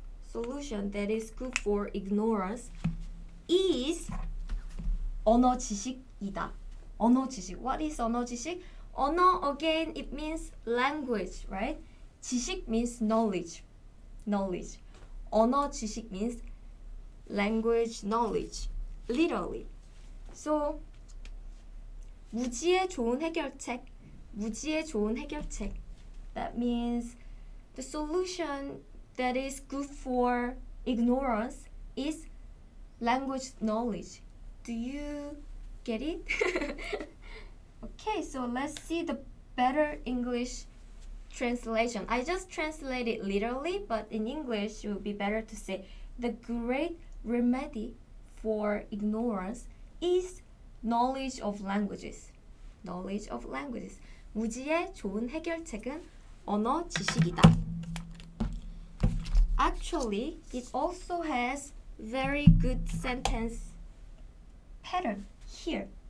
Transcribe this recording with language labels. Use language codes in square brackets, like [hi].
[en] Solution that is good for ignorance is [ko] 언어 지식이다. 언어 지식. [en] What is 언어 지식? 언어, again, it means language, right? 지식 means knowledge. Knowledge. 언어 지식 means language, knowledge. Literally. [ko] So, 무지의 좋은 해결책. 무지의 좋은 해결책. [en] That means the solution that is good for ignorance is language knowledge. Do you get it? Okay, so let's see the better English translation. I just translated literally, but in English it would be better to say the great remedy for ignorance is knowledge of languages. Knowledge of languages. [ko] 무지의 좋은 해결책은 언어 지식이다. [en] Actually, it also has very good sentence pattern here.